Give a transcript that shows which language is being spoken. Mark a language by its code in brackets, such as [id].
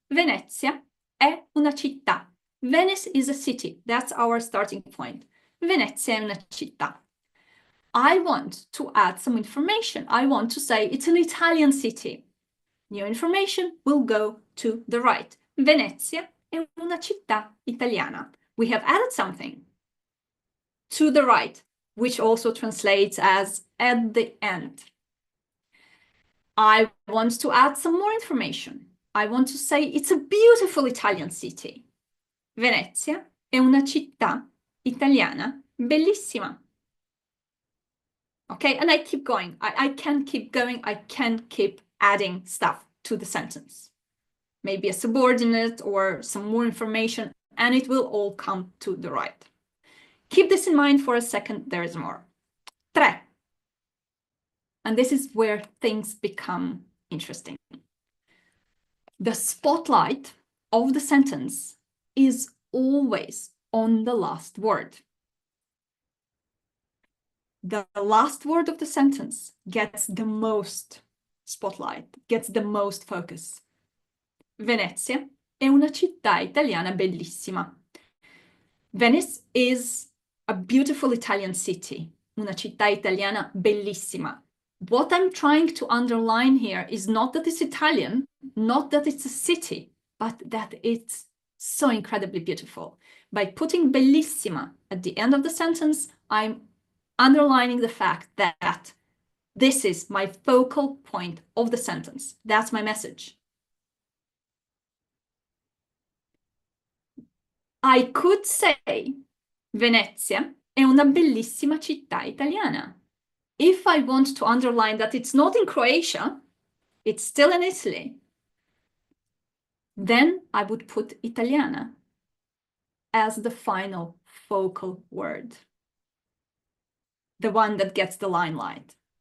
[it] Venezia è una città. [en] Venice is a city. That's our starting point. [it] Venezia è una città. [en] I want to add some information. I want to say it's an Italian city. New information will go to the right. [it] Venezia è una città italiana. [en] We have added something to the right, which also translates as at the end. I want to add some more information. I want to say it's a beautiful Italian city. [it] Venezia è una città italiana bellissima. [en] Okay, and I keep going. I can keep going. I can keep adding stuff to the sentence. Maybe a subordinate or some more information, and it will all come to the right. Keep this in mind for a second. There is more. 3. And this is where things become interesting. The spotlight of the sentence is always on the last word. The last word of the sentence gets the most spotlight, gets the most focus. [it] Venezia è una città italiana bellissima. [en] Venice is a beautiful Italian city, [it] una città italiana bellissima. [en] What I'm trying to underline here is not that it's Italian, not that it's a city, but that it's so incredibly beautiful. By putting bellissima at the end of the sentence, I'm underlining the fact that this is my focal point of the sentence. That's my message. I could say [it] Venezia è una bellissima città italiana. [en] If I want to underline that it's not in Croatia, it's still in Italy, then I would put Italiana as the final focal word, the one that gets the limelight.